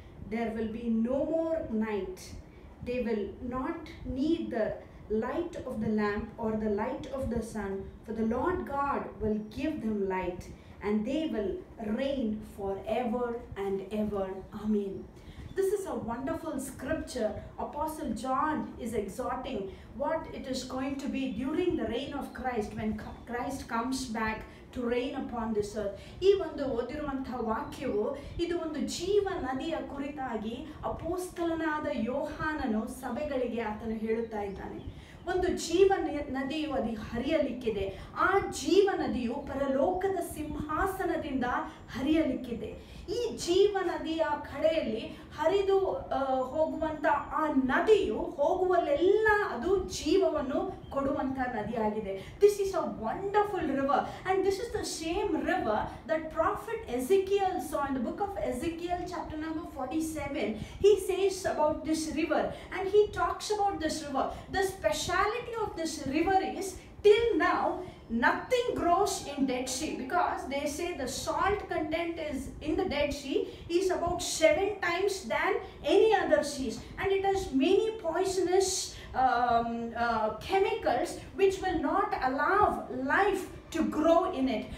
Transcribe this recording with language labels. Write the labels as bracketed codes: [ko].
[en] There will be no more night. They will not need the light of the lamp or the light of the sun, for the Lord God will give them light, and they will reign forever and ever. Amen. This is a wonderful scripture. Apostle John is exhorting what it is going to be during the reign of Christ, when Christ comes back to reign upon this earth. [kn] ಈ ಒಂದು ಓದಿರುವಂತಹ ವಾಕ್ಯವು ಇದು ಒಂದು ಜೀವ ನದಿಯ ಕುರಿತಾಗಿ ಅಪೊಸ್ತಲನಾದ ಯೋಹಾನನು ಸಭೆಗಳಿಗೆ ಆತನು ಹೇಳುತ್ತಾ ಇದ್ದಾನೆ. ಒಂದು ಜೀವ ನದಿಯು ಅದು ಹರಿಯಲಿಕ್ಕಿದೆ. ಆ ಜೀವ ನದಿಯು ಪರಲೋಕದ ಸಿಂಹಾಸನದಿಂದ ಹರಿಯಲಿಕ್ಕಿದೆ. ಈ ಜೀವ ನದಿಯ ಕಡೆಯಲ್ಲಿ ಹರಿದು ಹೋಗುವಂತ ಆ ನದಿಯು ಹೋಗುವಲ್ಲೆಲ್ಲ ಅದು ಜೀವವನ್ನು ಕೊಡುವಂತ ನದಿಯಾಗಿದೆ. [en] This is a wonderful river, and this is the same river that prophet Ezekiel saw in the book of Ezekiel chapter number 47. He says about this river, and he talks about this river. The speciality of this river is, till now nothing grows in Dead Sea, because they say the salt content is in the Dead Sea is about 7 times than any other seas, and it has many poisonous chemicals which will not allow life to grow in it.